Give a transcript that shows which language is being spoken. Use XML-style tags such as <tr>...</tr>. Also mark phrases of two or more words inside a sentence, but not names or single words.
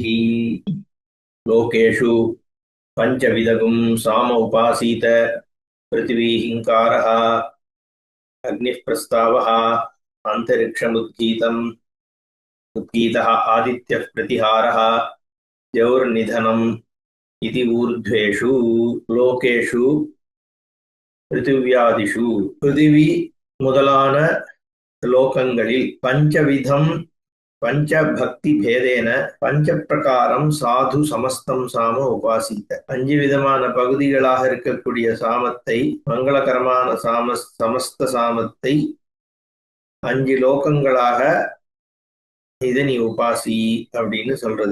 <sa>लोकेषु पञ्चविधगुं साम उपासीत पृथिवी हिंकारः अग्निः प्रस्तावः अंतरिक्षमुद्गीतः आदित्यः प्रतिहारः द्यौर्निधनम् इति ऊर्ध्वेषु लोकेषु पृथिव्यादिषु पृथिवी</sa> <ta>முதலான லோகங்களில்</ta> <sa>पञ्चविधम् पञ्चभक्ति भेदेन पञ्च प्रकारम् साधु समस्तम् साम उपासित</sa> <ta>5 விதமான பகுதிகளாக இருக்கக்கூடிய சாமத்தை மங்களகரமான சமஸ்த சாமத்தை 5 லோகங்களாக இதை நீ உபாசி அப்படின்னு சொல்றது.</ta>